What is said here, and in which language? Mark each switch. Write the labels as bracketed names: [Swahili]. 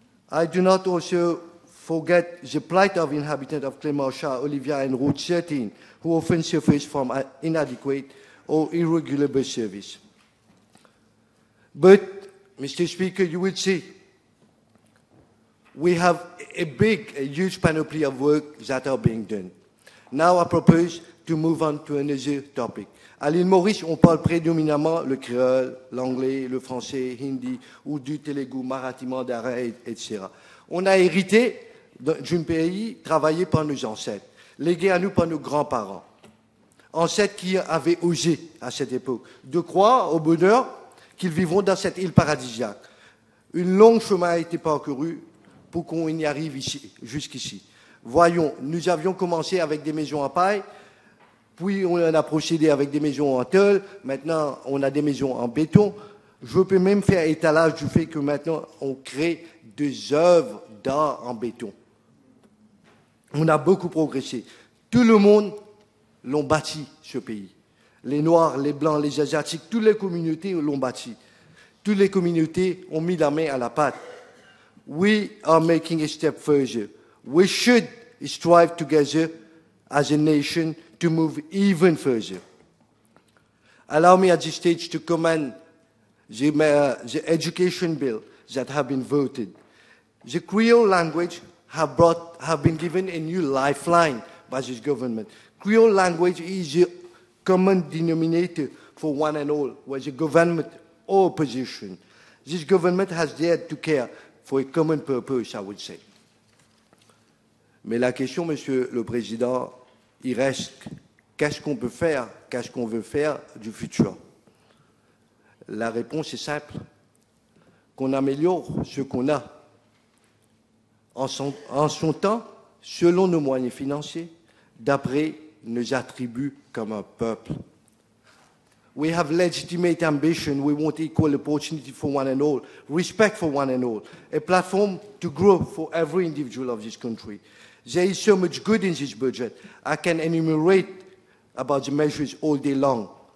[English] I do not also forget the plight of inhabitants of Clemenceau, Olivia, and Route 13, who often suffers from inadequate or irregular bus service. But, Mr. Speaker, you will see, we have a huge panoply of work that are being done. Now I propose to move on to another topic. [French] À l'île Maurice, on parle prédominamment le créole, l'anglais, le français, hindi ou du télougou, marathi, mandarin, etc. On a hérité d'un pays travaillé par nos ancêtres, légué à nous par nos grands-parents. Ancêtres qui avaient osé, à cette époque, de croire au bonheur qu'ils vivront dans cette île paradisiaque. Une longue chemin a été parcouru pour qu'on y arrive ici, jusqu'ici. Voyons, nous avions commencé avec des maisons en paille, puis on a procédé avec des maisons en tôle, maintenant on a des maisons en béton. Je peux même faire étalage du fait que maintenant on crée des œuvres d'art en béton. On a beaucoup progressé. Tout le monde l'ont bâti, ce pays. Les Noirs, les Blancs, les Asiatiques, toutes les communautés l'ont bâti. Toutes les communautés ont mis la main à la pâte. [English] We are making a step further. We should strive together as a nation to move even further. Allow me at this stage to commend the education bill that have been voted. The Creole language have been given a new lifeline by this government. Creole language is a common denominator for one and all, whether government or opposition. This government has dared to care for a common purpose, I would say. [French] Mais la question, Monsieur le Président, il reste, qu'est-ce qu'on peut faire, qu'est-ce qu'on veut faire du futur? La réponse est simple, qu'on améliore ce qu'on a en son temps, selon nos moyens financiers, d'après nos attributs comme un peuple. [English] We have legitimate ambition. We want equal opportunity for one and all, respect for one and all, a platform to grow for every individual of this country. There is so much good in this budget. I can enumerate about the measures all day long.